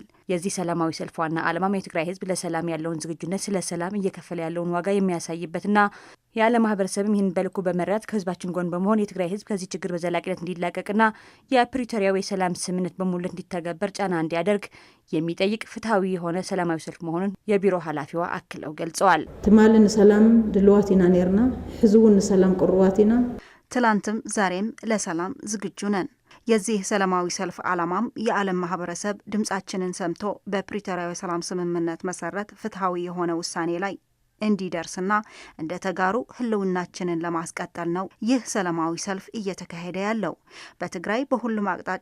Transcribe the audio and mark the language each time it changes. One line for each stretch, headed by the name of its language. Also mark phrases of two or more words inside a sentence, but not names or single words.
Amharic: የዚህ ሰላማዊ ሰልፍ ዋና ዓላማም የትግራይ ህዝብ ለሰላም ያለውን ዝግጁነት፣ ስለ ሰላም እየከፈለ ያለውን ዋጋ የሚያሳይበትና የዓለም ማህበረሰብም ይህን በልኩ በመረዳት ከህዝባችን ጎን በመሆን የትግራይ ህዝብ ከዚህ ችግር በዘላቂነት እንዲላቀቅና የፕሪቶሪያዊ የሰላም ስምምነት በሙሉነት እንዲተገበር ጫና እንዲያደርግ የሚጠይቅ ፍትሐዊ የሆነ ሰላማዊ ሰልፍ መሆኑን የቢሮ ኃላፊዋ አክለው ገልጸዋል።
Tigrinya: ትማልን ሰላም ድልዋት ኢና ነርና ህዝቡን ሰላም ቁርዋት ኢና
Amharic: ትላንትም ዛሬም ለሰላም ዝግጁ ነን። የዚህ ሰላማዊ ሰልፍ ዓላማም የዓለም ማህበረሰብ ድምጻችንን ሰምቶ በፕሪቶሪያዊ ሰላም ስምምነት መሰረት ፍትሐዊ የሆነ ውሳኔ ላይ እንዲደርስና እንደ ተጋሩ ህልውናችንን ለማስቀጠል ነው ይህ ሰላማዊ ሰልፍ እየተካሄደ ያለው። በትግራይ በሁሉም አቅጣጫ